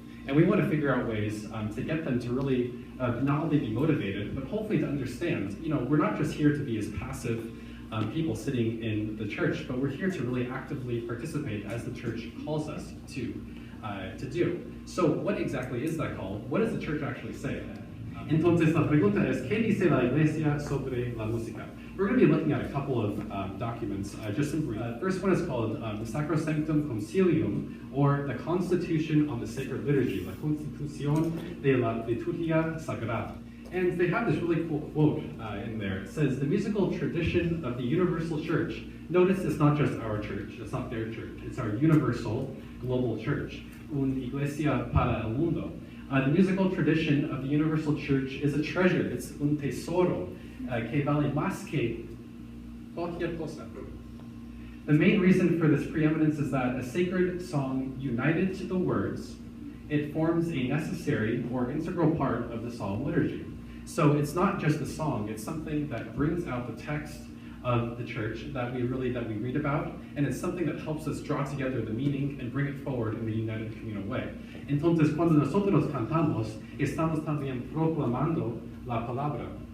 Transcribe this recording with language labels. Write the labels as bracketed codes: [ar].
[en] And we want to figure out ways to get them to really not only be motivated, but hopefully to understand, we're not just here to be as passive people sitting in the church, but we're here to really actively participate as the church calls us to do. So what exactly is that call? What does the church actually say? [es] Entonces la pregunta es, ¿qué dice la iglesia sobre la música? [en] We're going to be looking at a couple of documents, just in brief. First one is called the Sacrosanctum Concilium, or the Constitution on the Sacred Liturgy, [es] La Constitución de la Liturgia Sagrada. [en] And they have this really cool quote in there. It says, the musical tradition of the universal church. Notice it's not just our church, it's not their church, it's our universal global church. [es] Un iglesia para el mundo. [en] The musical tradition of the universal church is a treasure, it's [es] un tesoro, que vale más que cualquier cosa. [en] The main reason for this preeminence is that a sacred song united to the words, it forms a necessary or integral part of the psalm liturgy. So it's not just a song, it's something that brings out the text of the church that we read about, and it's something that helps us draw together the meaning and bring it forward in the united communal way. [es] Entonces, cuando nosotros cantamos, estamos también proclamando la palabra.